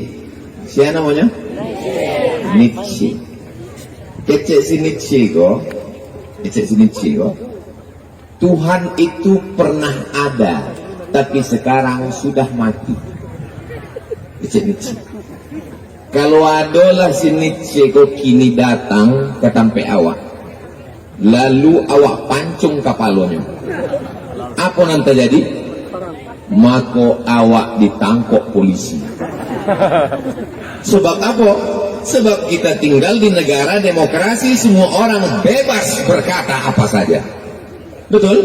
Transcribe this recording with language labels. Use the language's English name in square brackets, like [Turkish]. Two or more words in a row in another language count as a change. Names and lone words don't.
[Indonesian] Siapa namanya? Nietzsche. [Minangkabau] Kecek si Nietzsche kok. [Indonesian] Tuhan itu pernah ada, tapi sekarang sudah mati. [Minangkabau] Kecek Nietzsche. Kalau adalah si Nietzsche kok kini datang ke tampe awak, lalu awak pancung kapalnya, apa nanti jadi? [Indonesian] Maka awak ditangkap polisi. Sebab apa? Sebab kita tinggal di negara demokrasi, semua orang bebas berkata apa saja. Betul?